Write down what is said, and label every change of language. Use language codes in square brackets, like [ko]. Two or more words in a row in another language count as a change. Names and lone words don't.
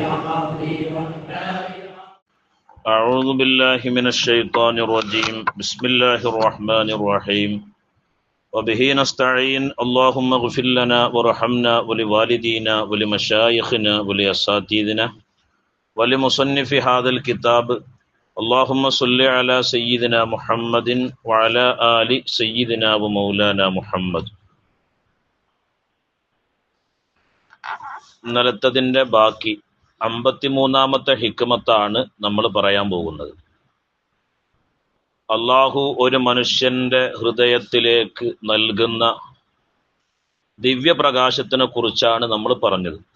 [ar] أعوذ بالله من الشيطان الرجيم بسم الله الرحمن الرحيم وبه نستعين اللهم اغفر لنا وارحمنا ولوالدينا ولمشايخنا ولأساتذتنا ولمصنف هذا الكتاب اللهم صل على سيدنا محمد وعلى آل سيدنا ومولانا محمد. [ml] ഇന്നലത്തതിൻ്റെ ബാക്കി 53-ാമത്തെ ഹിക്മത്താണ് നമ്മൾ പറയാൻ പോകുന്നത്. അള്ളാഹു ഒരു മനുഷ്യന്റെ ഹൃദയത്തിലേക്ക് നൽകുന്ന ദിവ്യപ്രകാശത്തിനെ കുറിച്ചാണ് നമ്മൾ പറഞ്ഞത്.